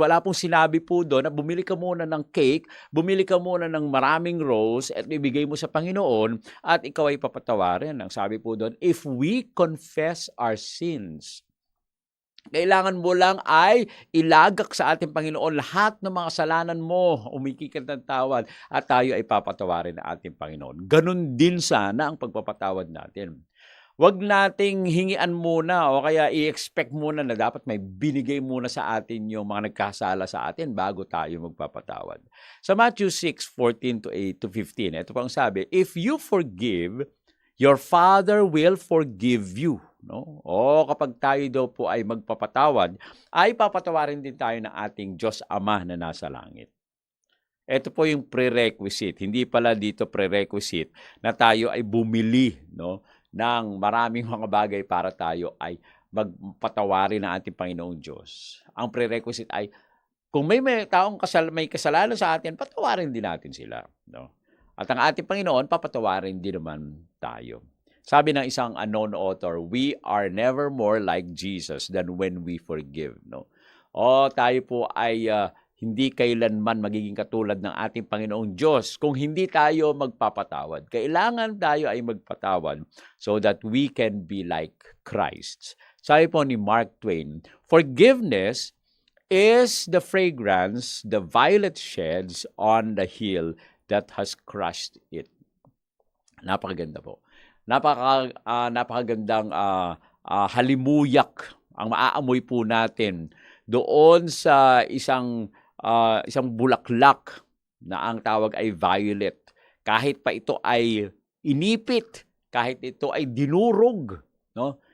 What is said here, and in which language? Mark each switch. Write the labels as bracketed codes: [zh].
[tl] Wala pong sinabi po doon na bumili ka muna ng cake, bumili ka muna ng maraming rose at ibigay mo sa Panginoon at ikaw ay papatawarin. Ang sabi po doon, [en] if we confess our sins, [tl] kailangan mo lang ay ilagak sa ating Panginoon lahat ng mga kasalanan mo, umikikat ng tawad at tayo ay papatawarin ng ating Panginoon. Ganun din sana ang pagpapatawad natin. Huwag nating hingian muna o kaya i-expect muna na dapat may binigay muna sa atin yung mga nagkasala sa atin bago tayo magpapatawad. [en] Sa Matthew 6:14-15, [tl] ito pang sabi, [en] if you forgive, your Father will forgive you. No? [tl] O kapag tayo daw po ay magpapatawad, ay papatawarin din tayo ng ating Diyos Ama na nasa langit. Ito po yung prerequisite. Hindi pala dito prerequisite na tayo ay bumili, no, ng maraming mga bagay para tayo ay magpatawarin ng ating Panginoong Diyos. Ang prerequisite ay Kung may taong may kasalanan sa atin, patawarin din natin sila, no? At ang ating Panginoon, papatawarin din naman tayo. Sabi ng isang [en] unknown author, we are never more like Jesus than when we forgive, no? [tl] O tayo po ay hindi kailanman magiging katulad ng ating Panginoong Diyos kung hindi tayo magpapatawad. Kailangan tayo ay magpatawad [en] so that we can be like Christ. [tl] Sabi po ni [en] Mark Twain, forgiveness is the fragrance the violet sheds on the hill that has crushed it. [tl] Napakaganda po. Napakagandang halimuyak ang maaamoy po natin doon sa isang bulaklak na ang tawag ay violet. Kahit pa ito ay inipit, kahit ito ay dinurog, no?